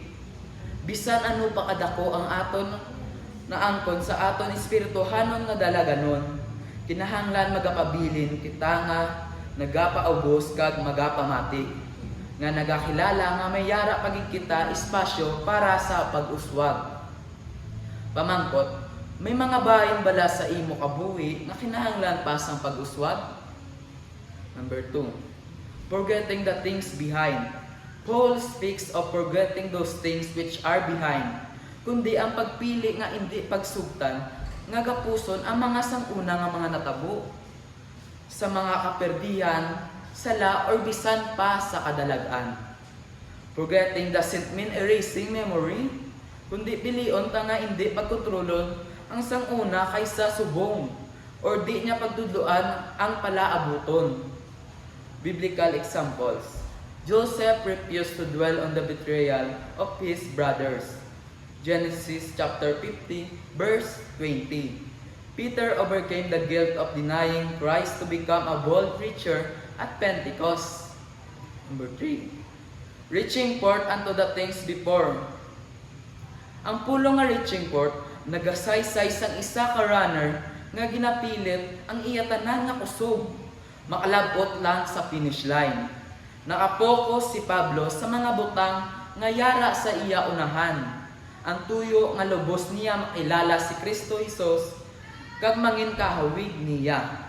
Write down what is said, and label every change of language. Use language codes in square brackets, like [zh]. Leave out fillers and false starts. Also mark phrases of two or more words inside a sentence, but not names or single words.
[hil] Bisan ano pa kadako ang aton naangkon sa aton espirituhanon nga dalaganon, kinahanglan magapabilin kita nga nagapaubos kag magapamati nga nagakilala nga may yara pagig kita espasyo para sa pag-uswag. Pamangkot, may mga bahin bala sa imo kabuhi nga kinahanglan pa sang pag-uswag? [en] Number 2, forgetting the things behind. Paul speaks of forgetting those things which are behind, [hil] kundi ang pagpili nga hindi pagsugtan nga gapuson ang mga sanguna nga mga natabo sa mga kaperdihan, sala or bisan pa sa kadalagan. [en] Forgetting doesn't mean erasing memory, [hil] kundi pilion ta nga hindi pagkontrolon ang sanguna kaysa subong or di niya pagduduan ang palaabuton. [en] Biblical examples. Joseph refused to dwell on the betrayal of his brothers. Genesis chapter 50 verse 20. Peter overcame the guilt of denying Christ to become a bold preacher at Pentecost. Number 3, reaching forth unto the things before. [hil] Ang pulong nga [en] reaching forth, [hil] nagasaysay sang isa ka runner nga ginapilit ang iya tanan nga kusog, makalabot lang sa [en] finish line. [hil] Nakapokus si Pablo sa mga butang nga yara sa iya unahan. Ang tuyo nga lubos niya makilala si Kristo Jesus kag mangin kahawig niya.